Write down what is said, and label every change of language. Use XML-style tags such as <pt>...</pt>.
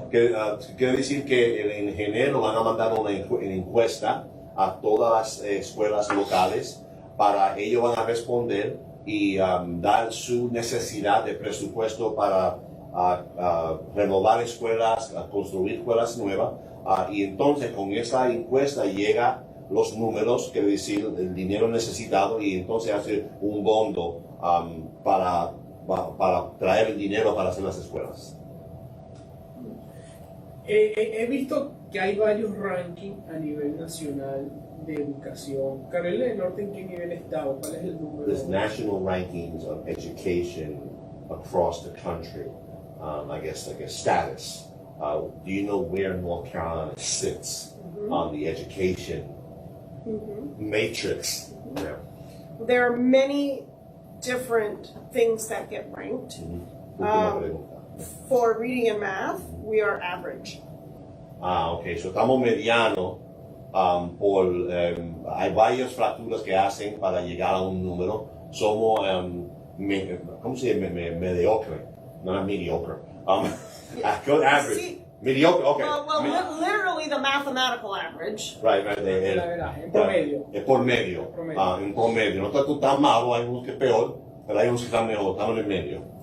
<es>Quiere decir que en enero van a mandar una encuesta a todas las escuelas locales, para ellos van a responder y dar su necesidad de presupuesto para renovar escuelas, construir escuelas nuevas, y entonces con esa encuesta llega los números, quiere decir el dinero necesitado, y entonces hace un bondo para traer el dinero para hacer las escuelas. He visto que hay varios rankings a nivel nacional de educación. Carolina del Norte, ¿en qué nivel está? ¿Cuál es el número?</es> <en>There's national rankings of education across the country. I guess like a status. Do you know where North Carolina sits on the education matrix? Yeah. There are many different things that get ranked.</en> <es>Última pregunta.</es> <en>For reading and math, we are average.</en> <es>Ok, so estamos mediano hay varias fracturas que hacen para llegar a un número. Somos, ¿cómo se dice? Mediocre, no es mediocre.</es> <en>Good average. See,</en> <es>Mediocre, okay.</es> <en>well, literally the mathematical average. Right.</en> <es>En promedio. Es por medio. En promedio. No está tú tan malo, hay unos que peor, pero hay unos que están mejor, estamos en el medio.</es>